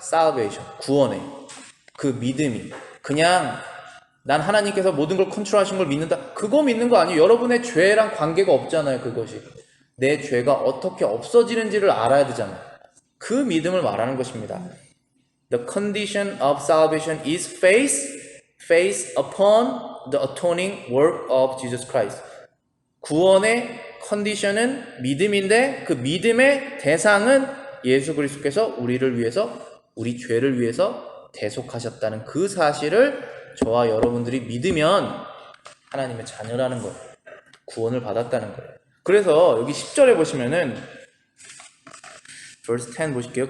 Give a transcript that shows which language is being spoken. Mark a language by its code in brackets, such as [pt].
[ko] salvation, 구원의 그 믿음이. 그냥 난 하나님께서 모든 걸 컨트롤하신 걸 믿는다. 그거 믿는 거 아니에요. 여러분의 죄랑 관계가 없잖아요. 그것이. 내 죄가 어떻게 없어지는지를 알아야 되잖아요. 그 믿음을 말하는 것입니다. [en] The condition of salvation is faith upon the atoning work of Jesus Christ. [ko] 구원의 컨디션은 믿음인데 그 믿음의 대상은 예수 그리스도께서 우리를 위해서, 우리 죄를 위해서 대속하셨다는 그 사실을 저와 여러분들이 믿으면 하나님의 자녀라는 거예요. 구원을 받았다는 거예요. 그래서 여기 10절에 보시면은 [en] verse 10 [ko] 보실게요.